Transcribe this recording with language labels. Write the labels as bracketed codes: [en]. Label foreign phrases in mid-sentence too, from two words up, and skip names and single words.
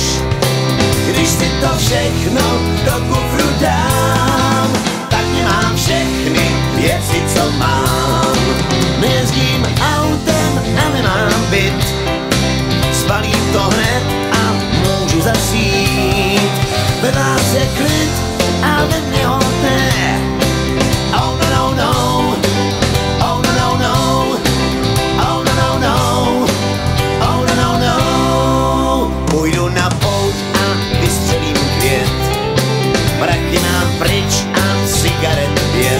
[cs] Když si to všechno do kufru dám, tak nemám všechny věci, co mám. Nejezdím autem a nemám byt, spalím to hned a můžu zasít. Ve vás je klid a ve mně ho ne. [en] Oh no no no, oh no no no, oh no no no, oh no no no. [cs] Půjdu na pouť a vystřelím květ, prachy mám pryč a cigaret 5.